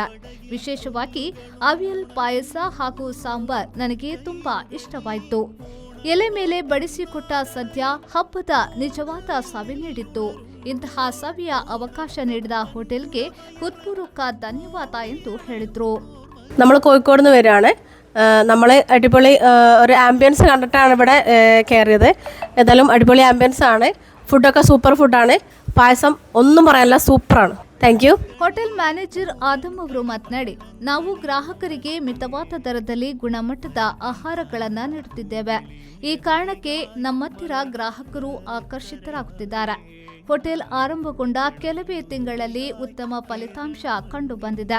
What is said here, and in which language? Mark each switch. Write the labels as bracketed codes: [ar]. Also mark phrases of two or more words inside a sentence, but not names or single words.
[kn] ವಿಶೇಷವಾಗಿ ಅವಿಯಲ್ ಪಾಯಸ ಹಾಗೂ ಸಾಂಬಾರ್ ನನಗೆ ತುಂಬಾ ಇಷ್ಟವಾಯಿತು. ಎಲೆ ಮೇಲೆ ಬಡಿಸಿಕೊಟ್ಟ ಸದ್ಯ ಹಬ್ಬದ ನಿಜವಾದ ಸವಿ ನೀಡಿತ್ತು. ಇಂತಹ ಸವಿಯ ಅವಕಾಶ ನೀಡಿದ ಹೋಟೆಲ್ಗೆ ಹೃತ್ಪೂರ್ವಕ ಧನ್ಯವಾದ ಎಂದು ಹೇಳಿದ್ರು. [ml] നമ്മൾ കോഴിക്കോട് നിന്ന് വരികയാണ്. നമ്മൾ അടിപൊളി ഒരു ആംബിയൻസ് കണ്ടിട്ടാണ് ഇവിടെ കയറിയത്. ഏതായാലും അടിപൊളി ആംബിയൻസ് ആണ്. ഫുഡൊക്കെ സൂപ്പർ ഫുഡാണ്. പായസം ഒന്നും പറയാനില്ല, സൂപ്പറാണ്. [en] Thank you. [kn] ಹೋಟೆಲ್ ಮ್ಯಾನೇಜರ್ ಆದಮ್ ಅವರು ಮಾತನಾಡಿ, ನಾವು ಗ್ರಾಹಕರಿಗೆ ಮಿತವಾದ ದರದಲ್ಲಿ ಗುಣಮಟ್ಟದ ಆಹಾರಗಳನ್ನು ನೀಡುತ್ತಿದ್ದೇವೆ. ಈ ಕಾರಣಕ್ಕೆ ನಮ್ಮತ್ತಿರ ಗ್ರಾಹಕರು ಆಕರ್ಷಿತರಾಗುತ್ತಿದ್ದಾರೆ. ಹೋಟೆಲ್ ಆರಂಭಗೊಂಡ ಕೆಲವೇ ತಿಂಗಳಲ್ಲಿ ಉತ್ತಮ ಫಲಿತಾಂಶ ಕಂಡು ಬಂದಿದೆ.